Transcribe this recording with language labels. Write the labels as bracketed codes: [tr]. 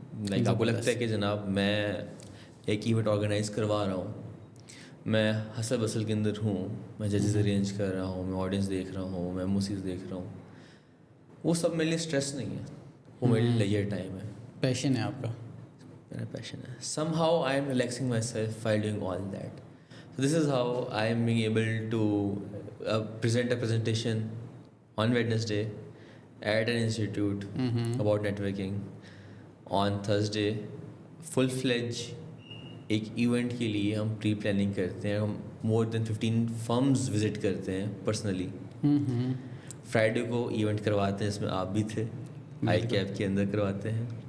[ur] Like آپ کو لگتا ہے کہ جناب میں ایک ایونٹ آرگنائز کروا رہا ہوں، میں ہسل بسل کے اندر ہوں، میں ججز ارینج کر رہا ہوں، میں آڈینس دیکھ رہا ہوں، میں موسیز دیکھ رہا ہوں، وہ سب میرے لیے اسٹریس نہیں ہے، وہ میرے لیے لیجر ٹائم ہے. پیشن ہے آپ کا؟ میرا پیشن ہے. [en] somehow I am relaxing myself while doing all that. So this is how I am being able to present a presentation on Wednesday at an institute about networking. On Thursday full fledged [ur] ایک event کے لیے ہم pre planning کرتے ہیں، ہم [en] more than 15 firms [ur] visit کرتے ہیں personally. Friday کو ایونٹ کرواتے ہیں، اس میں آپ بھی تھے، آئی کیپ کے اندر کرواتے ہیں.